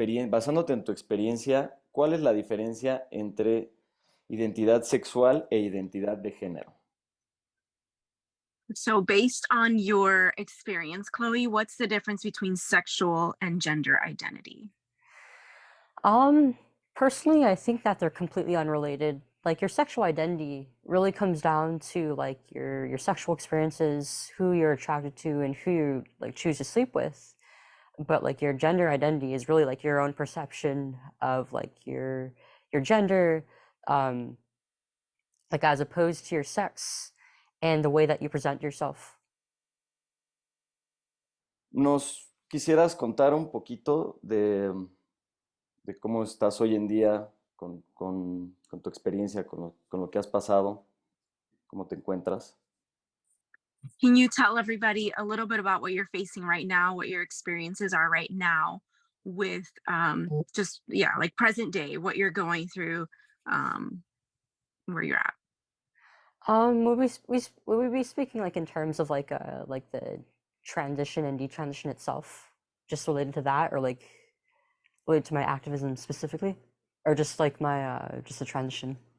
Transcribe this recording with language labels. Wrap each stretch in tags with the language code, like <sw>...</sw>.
<es>Basándote en tu experiencia, ¿cuál es la diferencia entre identidad sexual e identidad de género?</es> <en>So, based on your experience, Chloe, what's the difference between sexual and gender identity? Um, Personally, I think that they're completely unrelated. Like your sexual identity really comes down to like your sexual experiences, who you're attracted to, and who you like choose to sleep with. But like your gender identity is really like your own perception of like your gender, um, like as opposed to your sex and the way that you present yourself.</en> <es>¿Nos quisieras contar un poquito de cómo estás hoy en día con tu experiencia, con lo que has pasado, cómo te encuentras?</es> <en>Can you tell everybody a little bit about what you're facing right now, what your experiences are right now with just, yeah, like present day, what you're going through, um, where you're at? Would we be speaking like in terms of like the transition and detransition itself, just related to that, or like related to my activism specifically, or just like my just the transition?</en>